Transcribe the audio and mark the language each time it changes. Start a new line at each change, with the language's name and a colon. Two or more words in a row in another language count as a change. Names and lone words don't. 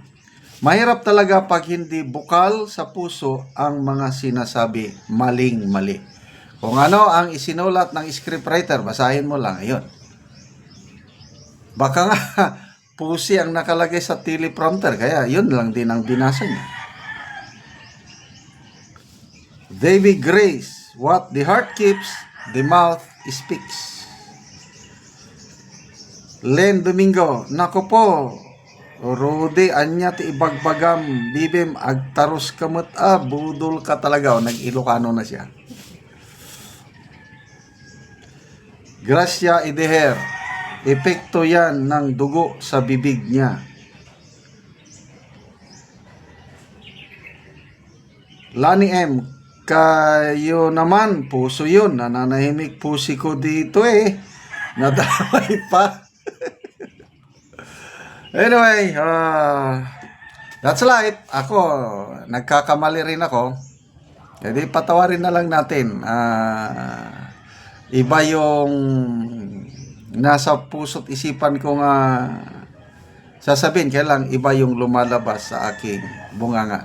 Filipino: Mahirap talaga pag hindi bukal sa puso ang mga sinasabi, maling-mali. Kung ano ang isinulat ng scriptwriter, basahin mo lang. Ayun. Baka nga, pusi ang nakalagay sa teleprompter, kaya yun lang din ang binasa niya.
English: David Grace, what the heart keeps, the mouth speaks.
Filipino: Len Domingo, nako po,
Iloko: Rudy, anya ti ibagbagam, bibim, agtaros kamot,
Filipino: budol ka talaga, nag-Ilocano na siya. Gracia Ideher, epekto yan ng dugo sa bibig niya. Lani M, kayo naman, puso yun, nananahimik pusi ko dito eh, nadamay pa.
English: Anyway, that's life.
Filipino: Ako, nagkakamali rin ako. Jadi patawarin na lang natin. Iba yung nasa puso't isipan ko nga sasabihin, kaya lang iba yung lumalabas sa aking bunganga.